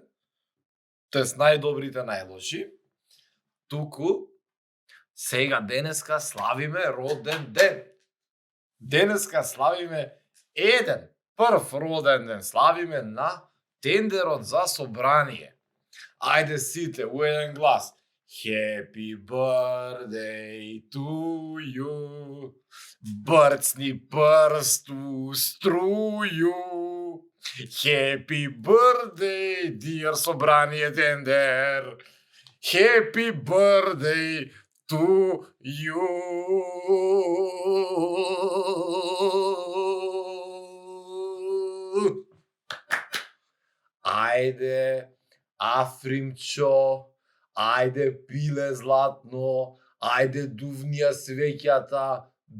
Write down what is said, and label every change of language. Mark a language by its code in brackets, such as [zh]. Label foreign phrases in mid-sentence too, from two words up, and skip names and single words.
[mk] Тоест најдобрите најлоши. Туку сега денеска славиме роден ден. Денеска славиме прв роден ден. Славиме на тендерот за собрание. Ајде сите у еден глас. [en] Happy birthday to you. [mk] Брцни прст у струју. [en] Happy birthday, dear [mk] собрание тендер. [en] Happy birthday to you. [mk] Ајде, Афримчо, ајде пиле златно, ајде дувнија свеќата,